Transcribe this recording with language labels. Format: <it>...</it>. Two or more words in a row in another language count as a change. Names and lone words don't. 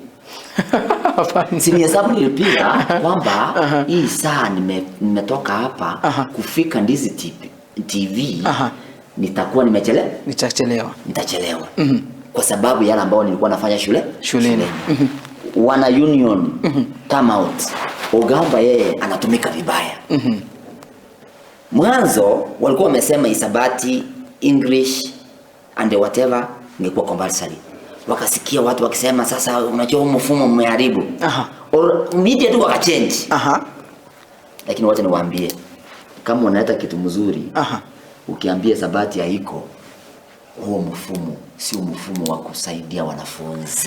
<sw>Si ni hesabu nilipiga kwamba hii saa nimetoka hapa kufika Ndizi TV nitakuwa nitachelewa. Kwa sababu yale ambao nilikuwa nafanya shuleni.</sw> <en>Wana union come out.</en> <sw>Ogamba yeye anatumika vibaya. Mwanzo walikuwa wamesema hisabati,</sw> <en>English and whatever ingekuwa compulsory.</en> <sw>Wakasikia watu wakisema sasa unajua mfumo umeharibu. Media tu wakachange. Lakini wacha niwaambie, kama unaleta kitu mzuri, ukiambia hisabati haiko, huo mfumo sio mfumo wa kusaidia wanafunzi.</sw>